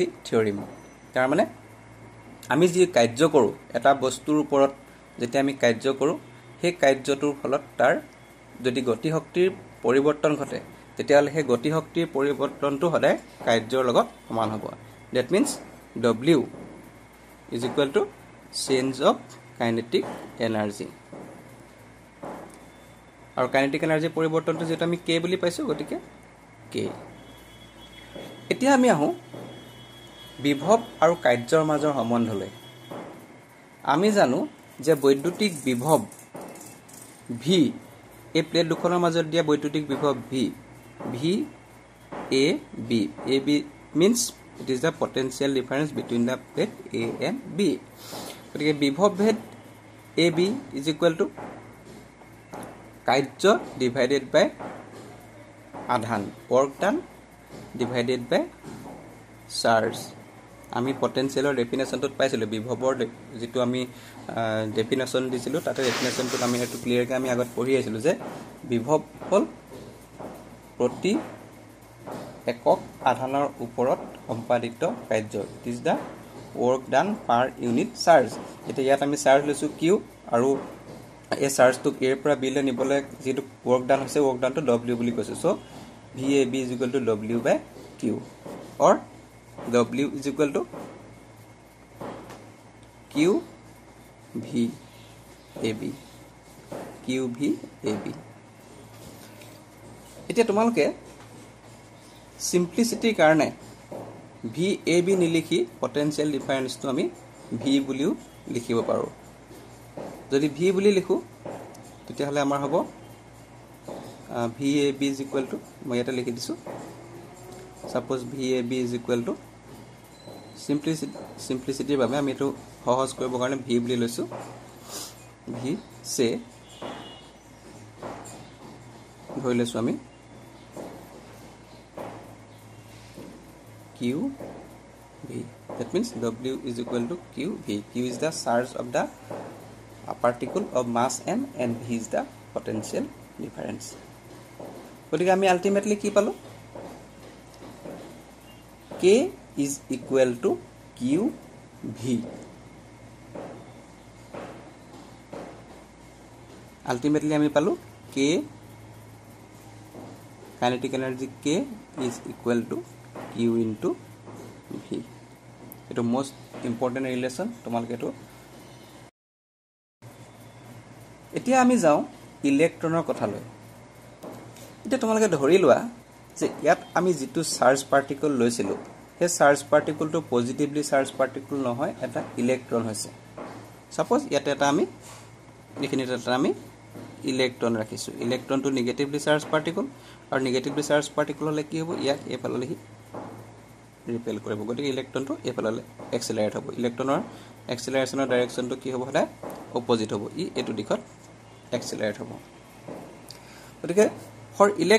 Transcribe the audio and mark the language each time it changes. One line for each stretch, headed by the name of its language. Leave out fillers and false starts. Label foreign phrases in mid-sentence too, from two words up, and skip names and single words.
Assamese: থিয়ৰিম তাৰ মানে আমি যি কাৰ্য কৰোঁ এটা বস্তুৰ ওপৰত যেতিয়া আমি কাৰ্য কৰোঁ সেই কাৰ্যটোৰ ফলত তাৰ যদি গতি শক্তিৰ পৰিৱৰ্তন ঘটে তেতিয়াহ'লে সেই গতি শক্তিৰ পৰিৱৰ্তনটো সদায় কাৰ্যৰ লগত সমান হ'ব
English: that means W is equal to change of kinetic energy
Assamese: আৰু
English: kinetic energy
Assamese: পৰিৱৰ্তনটো যেটা আমি k বুলি পাইছো গতিকে k এতিয়া আমি আহো বিভৱ আৰু কাৰ্যৰ মাজৰ সম্বন্ধলৈ আমি জানো যে বৈদ্যুতিক বিভৱ v এই প্লেট দুখনৰ মাজত দিয়া বৈদ্যুতিক বিভৱ v
English: a b means it is the potential difference between the plate A and B
Assamese: গতিকে বিভৱ ভেদ
English: AB is equal to কাৰ্য divided by আধান work done divided by charge
Assamese: আমি পটেনশিয়ালৰ ডেফিনেশনটো পাইছিলো বিভৱৰ যেটো আমি ডেফিনেশন দিছিলো তাতে ডেফিনেশনটো আমি এটো ক্লিয়াৰকৈ আমি আগত পঢ়ি আছিলো যে বিভৱ হল প্ৰতি একক আধানৰ ওপৰত সম্পাদিত কাৰ্য
English: it is the work done per unit charge
Assamese: এটা ইয়াত আমি চাৰ্জ লৈছো q আৰু এই চাৰ্জটো a পৰা b লৈ নিবলে যেটো
English: work done
Assamese: হৈছে
English: work done to w
Assamese: বুলি কৈছে সো
English: VAB is equal to w by q or w is equal to
Assamese: qVAB এতিয়া তোমালোকে সিম্পলিসিটিৰ কাৰণে VAB নিলিখি
English: potential difference
Assamese: আমি V বুলিও লিখিব পাৰো যদি V বুলি লিখো তেতিয়াহলে আমাৰ হ'ব
English: VAB is equal to
Assamese: মই এটা লিখি দিছো
English: suppose VAB is equal to simplicity
Assamese: বাবে আমি এটো সহজ কৰিব কাৰণে V বুলি লৈছো V সে ধৰি লৈছো আমি
English: QV that means W is equal to QV Q is the charge of the particle of mass m and V is the potential difference
Assamese: গতিকে আমি আলটিমেটলি কি পালো
English: K is equal to QV
Assamese: ultimately আমি পালো
English: K kinetic energy K is equal to Q into V
Assamese: এটা
English: most important relation
Assamese: তোমালকে তো এতিয়া আমি যাও ইলেক্ট্ৰনৰ কথা লৈ এটা তোমালকে ধৰি লোৱা যে ইয়াত আমি যেটো
English: charge particle
Assamese: লৈছিলো সেই
English: charge particle positively charge particle
Assamese: নহয় এটা ইলেক্ট্ৰন হৈছে সাপোজ ইয়াতে এটা আমি এইখিনিতে এটা আমি ইলেক্ট্ৰন ৰাখিছো ইলেক্ট্ৰনটো
English: negatively charge particle
Assamese: আৰু
English: negatively charge particle
Assamese: হলে কি হ'ব ইয়াক এফালে ৰিপেল কৰিব গতিকে ইলেক্ট্ৰনটো এফালে এক্সেলাৰেট হ'ব ইলেক্ট্ৰনৰ
English: acceleration direction
Assamese: কি হ'ব হলে অপোজিট হ'ব ই এটো দিশত এক্সেলাৰেট হ'ব গতিকে ফৰ